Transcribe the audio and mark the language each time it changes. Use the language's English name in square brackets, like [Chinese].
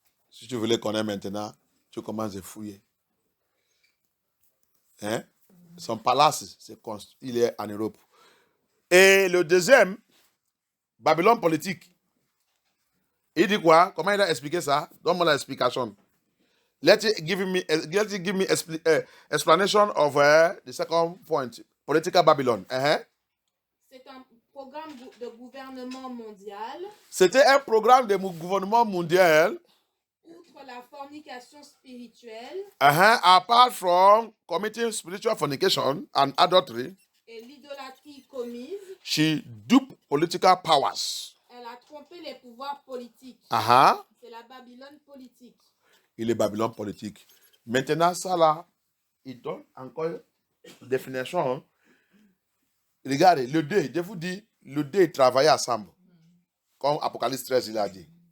[French] Si tu veux les connaître maintenant, tu commences à fouiller. Hein? Son palace, il est en Europe. Et le deuxième, Babylone politique. Il dit quoi? Comment il a expliqué ça? Donne-moi l'explication. [English] Let it give me explanation of the second point. Political Babylon. [French] C'est un programme de gouvernement mondial. C'était un programme de gouvernement mondial. Outre la fornication spirituelle. [English] Apart from committing spiritual fornication and adultery. [French] Et l'idolâtrie commise. [English] She duped political powers. [French] Elle a trompé les pouvoirs politiques. C'est la Babylone politique. Il est Babylone politique. Maintenant, ça là, il donne encore une définition. Regardez, le 2, je vous dis, le 2 travaillait ensemble. Comme Apocalypse 13, il a dit.